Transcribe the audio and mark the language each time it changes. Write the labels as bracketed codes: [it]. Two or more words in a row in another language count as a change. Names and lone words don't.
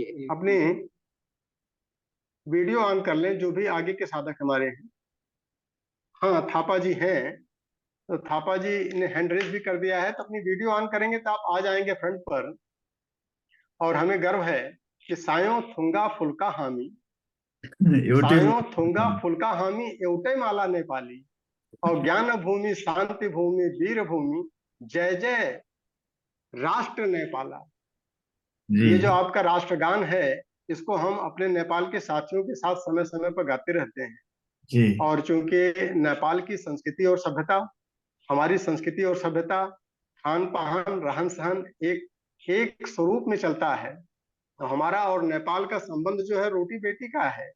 [hi] अपनी वीडियो ऑन कर लें, जो भी आगे के साधक हमारे हैं। हाँ, थापा जी हैं। तो थापा जी ने हैंड रेज भी कर दिया है, तो अपनी वीडियो ऑन करेंगे तो आप आ जाएंगे फ्रंट पर। और हमें गर्व है कि [ne] सायो थुंगा फुल्का हामी, एउटै सायो थुंगा फुल्का हामी एउटै माला नेपाली, और ज्ञान भूमि शांति भूमि वीर भूमि, जय जय राष्ट्र नेपाला। [hi] जी ये जो आपका राष्ट्रगान है, इसको हम अपने नेपाल के साथियों के साथ समय समय पर गाते रहते हैं। जी और चूंकि नेपाल की संस्कृति और सभ्यता, हमारी संस्कृति और सभ्यता, खान पान रहन सहन एक एक स्वरूप में चलता है, तो हमारा और नेपाल का संबंध जो है रोटी बेटी का है।